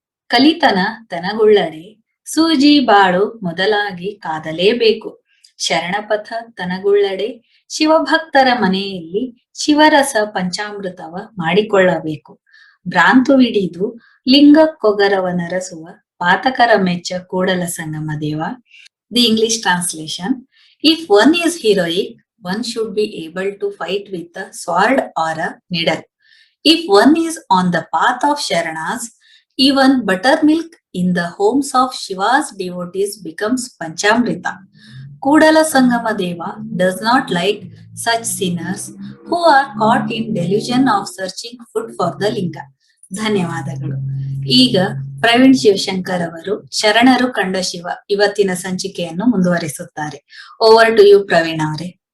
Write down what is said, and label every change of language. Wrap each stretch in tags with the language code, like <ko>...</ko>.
<kn>ಕಲಿತನ ತನಗುಳ್ಳಡೆ ಸೂಜಿ ಬಾಳು ಮೊದಲಾಗಿ ಕಾದಲೇಬೇಕು. ಶರಣಪಥ ತನಗುಳ್ಳಡೆ ಶಿವಭಕ್ತರ ಮನೆಯಲ್ಲಿ ಶಿವರಸ ಪಂಚಾಮೃತವ ಮಾಡಿಕೊಳ್ಳಬೇಕು. ಭ್ರಾಂತುವಿಡಿದು ಲಿಂಗ ಕೊಗರವನರಸುವ ಪಾತಕರ ಮೆಚ್ಚ Kudala Sangama Deva.</kn> <en>The English translation: If one is heroic, one should be able to fight with a sword or a needle. If one is on the path of Sharanas, even buttermilk in the homes of Shiva's devotees becomes Panchamrita. Kudala Sangama Deva does not like such sinners who are caught in delusion of searching food for the linga.</en> <kn>ಧನ್ಯವಾದಗಳು. ಈಗ ಪ್ರವೀಣ್ ಶಿವಶಂಕರ್ ಅವರು ಶರಣರು ಕಂಡ ಶಿವ ಇವತ್ತಿನ ಸಂಚಿಕೆಯನ್ನು ಮುಂದುವರಿಸುತ್ತಾರೆ.</kn> <en>over to you</en> <kn>Praveen ಅವರೇ.</kn>